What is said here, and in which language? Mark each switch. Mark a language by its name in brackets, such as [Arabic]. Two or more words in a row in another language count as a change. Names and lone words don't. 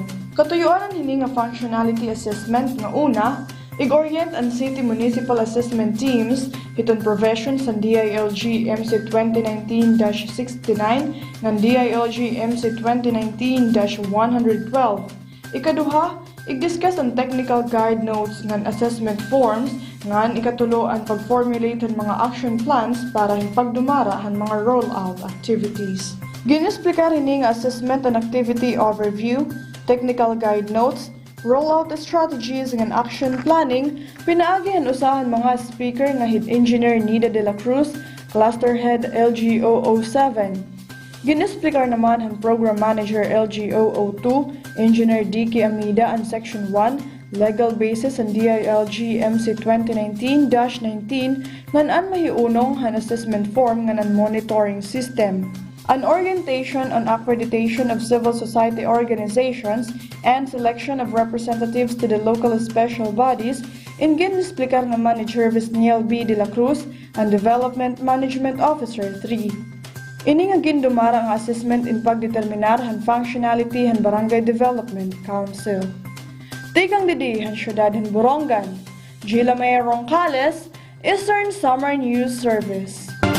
[Waray] Katuyuan hini nga [English] functionality assessment [Waray] nga una, ig-orient ang [English] City Municipal Assessment Teams [Waray] itong professions ng DILG MC 2019-69 ng DILG MC 2019-112. Ikaduha, i-discuss ang [English] technical guide notes [Waray] ng [English] assessment forms [Waray] ngan ikatulo ang pag-formulate ng mga [English] action plans [Waray] para hipagdumara ang mga [English] rollout activities. [Waray] Ginisplika rin nga [English] assessment and activity overview, technical guide notes, rollout strategies and action planning, [Waray] pinaagihan usahan mga speaker nga [English] Head Engineer [Waray] Nida de la Cruz, [English] Cluster Head LGO07. [Waray] Ginisplikar naman ang [English] Program Manager [Waray] LGO02, Engineer Diki Amida ang Section 1, [English] Legal Basis [Waray] and DILG MC 2019-19 ngan mahiunong han [English] assessment form [Waray] ngan [English] monitoring system. An orientation on accreditation of civil society organizations and selection of representatives to the local special bodies [Waray] in ginisplikar naman ni [English] Jervis Niel B. de la Cruz and Development Management Officer 3. [Waray] Ini nga gindumara ang assessment in pagdeterminar han functionality han Barangay Development Council. Tigang didi han syudad han Borongan. Gila May Roncales, Eastern Summer News Service.